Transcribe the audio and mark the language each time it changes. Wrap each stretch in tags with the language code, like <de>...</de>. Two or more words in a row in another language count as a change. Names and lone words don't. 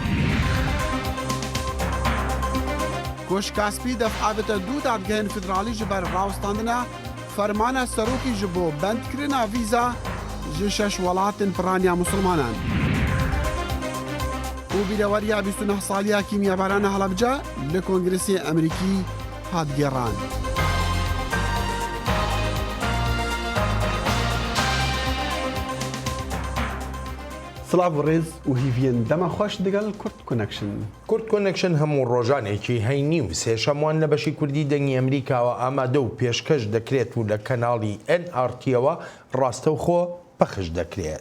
<ku>Koşkaspî defavete dû dadgehên federalî ji ber rawestandina fermana serokî ji bo bendkirina vîza ji 6 welatên piraniya Musulmanan. û bîreweriya 29 saliya kîmyabarana Helebce li Kongresê Emerîkî hat gêran.</ku> <ckb>سلااو ڕێز و هیڤێن دەما خۆش دەگەڵ کورد کۆنەکشن. کورد کۆنەکشن هەموو ڕۆژانێکی هەینی و سێشەموان لە بەشی کوردی دەنگی ئەمریکاوە ئامادە و پێشکەش دەکرێت و لە کەناڵی NRTەوە ڕاستەوخۆ پەخش دەکرێت.</ckb>